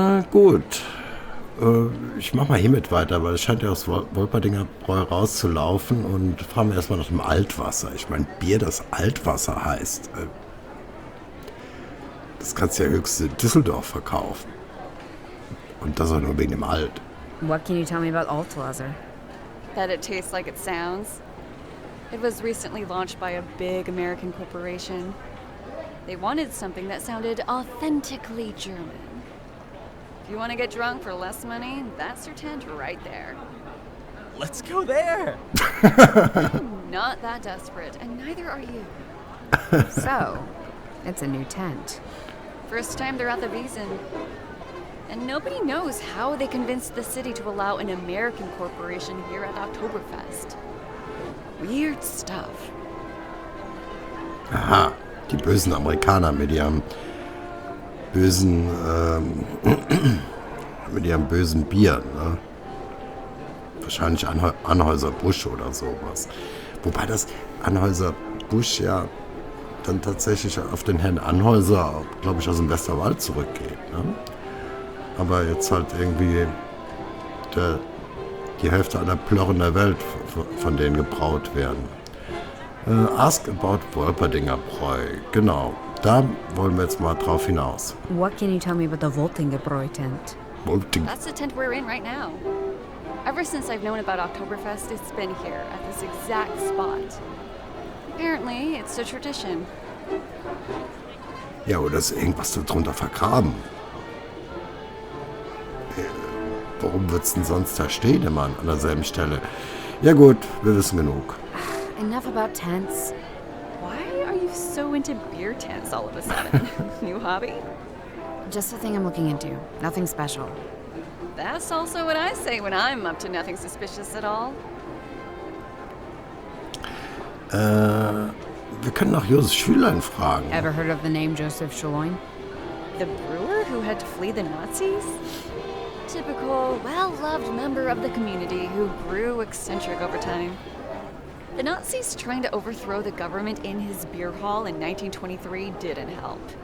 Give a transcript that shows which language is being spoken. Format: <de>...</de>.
<de>Gut. Ich mach mal hiermit weiter, weil es scheint ja aus Wolperdinger Bräu rauszulaufen und fragen wir erstmal nach dem Altwasser. Ich meine, Bier, das Altwasser heißt. Das kannst du ja höchstens in Düsseldorf verkaufen. Und das auch nur wegen dem Alt.</de> <en>What can you tell me about Altwasser? That it tastes like it sounds. It was recently launched by a big American corporation. They wanted something that sounded authentically German. If you want to get drunk for less money, that's your tent right there. Let's go there. I'm not that desperate, and neither are you. So, it's a new tent. First time they're at the Wiesn. And nobody knows how they convinced the city to allow an American corporation here at Oktoberfest. Weird stuff.</en> <de>Aha, die bösen Amerikaner mit ihrem bösen, mit ihrem bösen Bier, ne? Wahrscheinlich Anhäuser-Busch oder sowas. Wobei das Anhäuser-Busch ja dann tatsächlich auf den Herrn Anhäuser, glaube ich, aus dem Westerwald zurückgeht. Ne? Aber jetzt halt irgendwie die Hälfte aller Plörren der Welt von denen gebraut werden.</de> <en>Ask about Wolperdinger Bräu.</en> <de>Genau, da wollen wir jetzt mal drauf hinaus.</de> <en>What can you tell me about the Woltingebräu tent? That's the tent we're in right now. Ever since I've known about Oktoberfest, it's been here, at this exact spot. Apparently, it's a tradition.</en> <de>Ja, oder ist irgendwas darunter vergraben? Warum wird's denn sonst da stehen immer an derselben Stelle? Ja gut, wir wissen genug.</de> <en>Enough about tents. Why are you so into beer tents all of a sudden? New hobby? Just a thing I'm looking into. Nothing special. That's also what I say when I'm up to nothing suspicious at all.</en> <de>Wir können nach Josef Schülein fragen.</de> <en>Ever heard of the name Joseph Schülein? The brewer who had to flee the Nazis? Typical, well-loved member of the community who grew eccentric over time. The Nazis trying to overthrow the government in his beer hall in 1923 didn't help.</en>